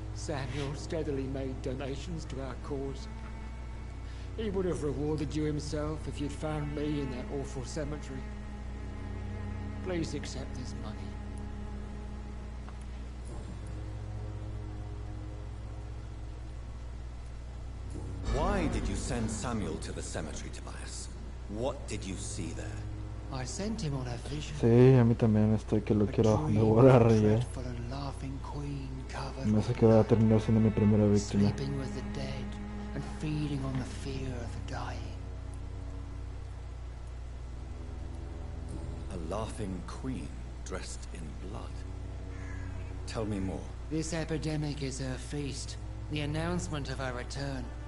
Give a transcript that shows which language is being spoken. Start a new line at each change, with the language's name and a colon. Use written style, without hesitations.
English: Samuel steadily made donations to our cause. He would have rewarded you himself if you'd found me in that awful cemetery. Please accept this money. Why did you send Samuel to the cemetery, Tobias? What did you see there? I sent him on a vision.
Spanish: Sí, a mí también estoy que lo quiero devorar ya. Me hace que va a terminar siendo mi primera víctima.
English: Sleeping with the dead and feeding on the fear of the dying. A laughing queen dressed in blood. Tell me more. This epidemic is her feast, the announcement of her return.